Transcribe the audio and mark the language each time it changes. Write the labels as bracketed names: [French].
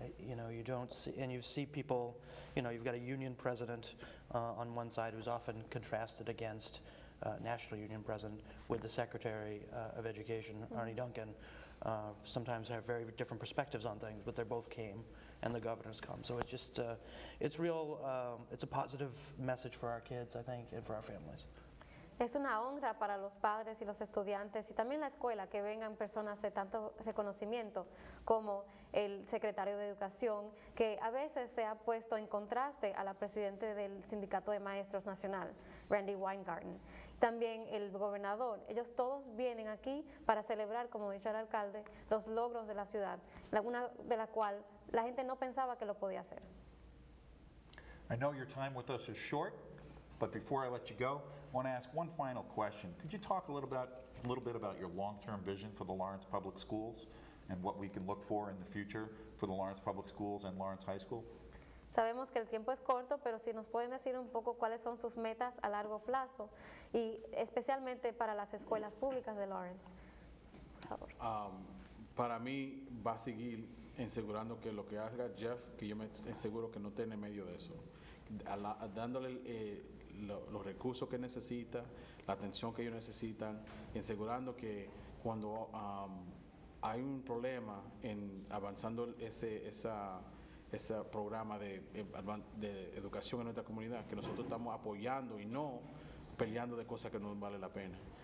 [English] You don't see, and you see people, you've got a union president on one side who's often contrasted against National Union president with the Secretary of Education, Arnie Duncan. Sometimes have very different perspectives on things, but they both came, and the governor's come. So it's just, it's real, it's a positive message for our kids, I think, and for our families. [Spanish] Es una honra para los padres y los estudiantes y también la escuela que vengan personas de tanto reconocimiento como el secretario de Educación, que a veces se ha puesto en contraste a la presidenta del Sindicato de Maestros Nacional, Randy Weingarten. También el gobernador. Ellos todos vienen aquí para celebrar, como ha dicho el alcalde, los logros de la ciudad, una de la cual la gente no pensaba que lo podía hacer. [English] I know your time with us is short, but before I let you go, I want to ask one final question. Could you talk a little bit about your long-term vision for the Lawrence Public Schools and what we can look for in the future for the Lawrence Public Schools and Lawrence High School? [Spanish] Sabemos que el tiempo es corto, pero si nos pueden decir un poco cuáles son sus metas a largo plazo y especialmente para las escuelas públicas de Lawrence. Por favor. Para mí va a seguir asegurando que lo que haga Jeff, que yo me aseguro que no esté en medio de eso, dándole los recursos que necesita, la atención que ellos necesitan, y asegurando que cuando hay un problema en avanzando ese programa de educación en nuestra comunidad, que nosotros estamos apoyando y no peleando de cosas que no vale la pena.